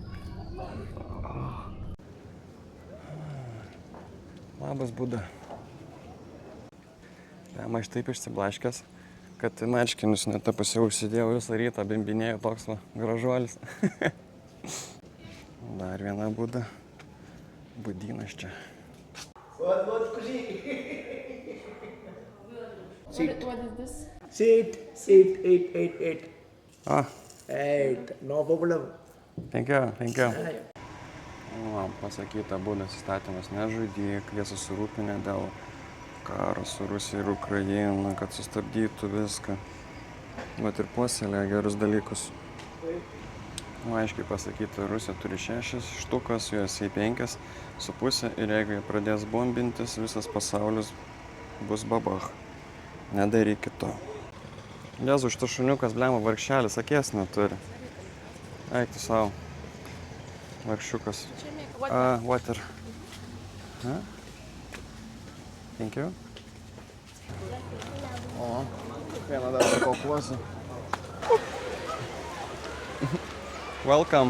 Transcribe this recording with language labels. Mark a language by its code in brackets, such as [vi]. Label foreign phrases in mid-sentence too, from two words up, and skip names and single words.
[lt] Labas, Buda. Aš taip išsiblaškęs, kad marškinius net pusiau užsidėjau visą rytą, bimbinėjau toks va gražuolis. Dar viena Buda. Budynas čia. [en] Sit. What is this? Sit. 8. Ah, 8. No problem. thank you. [lt] O, pasakyta, Budos įstatymas nežudyk, jie susirūpinę dėl karo su Rusija ir Ukraina, kad sustabdytų viską. Vat ir puoselėja gerus dalykus. Nu, aiškiai pasakyta, Rusija turi 6 štukas, USA 5,5 ir jeigu jie pradės bombintis, visas pasaulis bus babach. Nedarykit to. Jėzu, šitas šuniukas, blema, vargšelis, akies neturi. Eik tu savo. Vargšiukas. [en] Water. Huh? Thank you. [lt] O, vieną dar pakokuosiu. [en] Welcome.